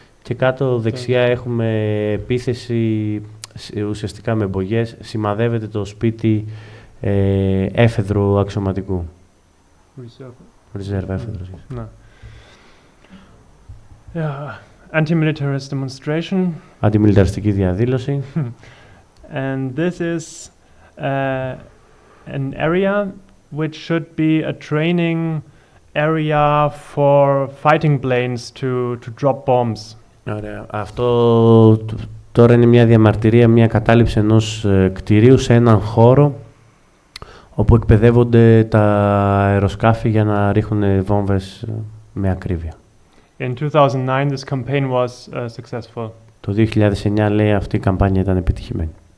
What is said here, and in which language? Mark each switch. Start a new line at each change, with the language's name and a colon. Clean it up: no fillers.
Greek: Και κάτω δεξιά έχουμε επίθεση ουσιαστικά με μπογιές. Σημαδεύεται το σπίτι έφεδρου αξιωματικού. Reserve έφεδρος.
English: Anti-militarist demonstration.
Greek: Αντιμιλιταριστική διαδήλωση.
English: And this is an area which should be a training area for fighting planes to drop bombs.
Greek: Ωραία. Αυτό τώρα είναι μια διαμαρτυρία, μια κατάληψη ενός κτηρίου σε έναν χώρο όπου εκπαιδεύονται τα αεροσκάφη για να ρίχνουν βόμβες με ακρίβεια.
English: In 2009 this campaign was successful.
Greek: Το 2009 λέει αυτή η καμπάνια ήταν επιτυχημένη.